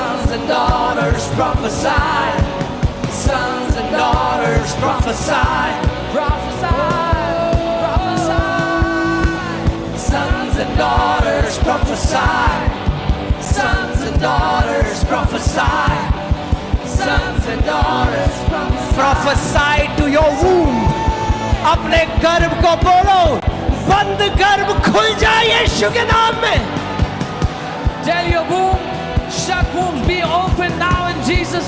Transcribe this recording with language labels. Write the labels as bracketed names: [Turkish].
[English] and daughters prophesy. Sons and daughters prophesy. Prophesy, prophesy. Sons and daughters prophesy. Sons and daughters prophesy. Sons and daughters prophesy. Prophesy to your womb. [Hindi] अपने गर्भ को बोलो, बंद गर्भ खुल जाए यीशु के नाम में. [English] Tell your womb, shut wombs be open now in Jesus'